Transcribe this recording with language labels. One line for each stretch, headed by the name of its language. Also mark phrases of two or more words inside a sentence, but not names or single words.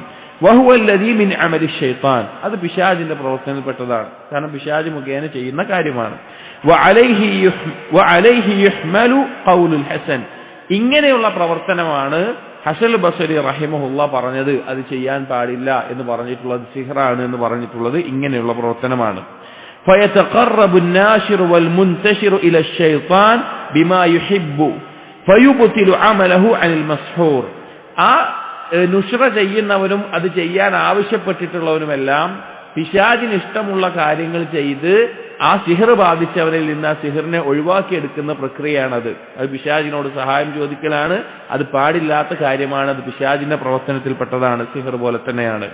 Arabic: وهو الذي من عمل الشيطان,
Malayalam: അത് പിശാചിന്റെ പ്രവർത്തനത്തിൽപ്പെട്ടതാണ്, കാരണം പിശാച് മുഖേന ചെയ്യുന്ന കാര്യമാണ്.
Arabic: وعليه يحمل قول الحسن,
Malayalam: ഇങ്ങനെയുള്ള പ്രവർത്തനമാണ് ഹസൻ ബസരി റഹിമഹുല്ലാഹ് പറഞ്ഞത് അത് ചെയ്യാൻ പാടില്ല എന്ന് പറഞ്ഞിട്ടുള്ളത്, സിഹ്റാണ് എന്ന് പറഞ്ഞിട്ടുള്ളത് ഇങ്ങനെയുള്ള പ്രവർത്തനമാണ്.
Arabic: ഫയതഖറബു الناشر والمنتشر الى الشيطان بما يحب فيبطل عمله عن المسحور,
Malayalam: ആ നുഷ്റ ചെയ്യുന്നവനും അത് ചെയ്യാൻ ആവശ്യപ്പെട്ടിട്ടുള്ളവനുമെല്ലാം പിശാചിന് ഇഷ്ടമുള്ള കാര്യങ്ങൾ ചെയ്ത് ആ സിഹർ ബാധിച്ചവനിൽ നിന്ന് ആ സിഹറിനെ ഒഴിവാക്കിയെടുക്കുന്ന പ്രക്രിയയാണത്. അത് പിശാചിനോട് സഹായം ചോദിക്കലാണ്, അത് പാടില്ലാത്ത കാര്യമാണ്, അത് പിശാചിന്റെ പ്രവർത്തനത്തിൽപ്പെട്ടതാണ്, സിഹർ പോലെ തന്നെയാണ്.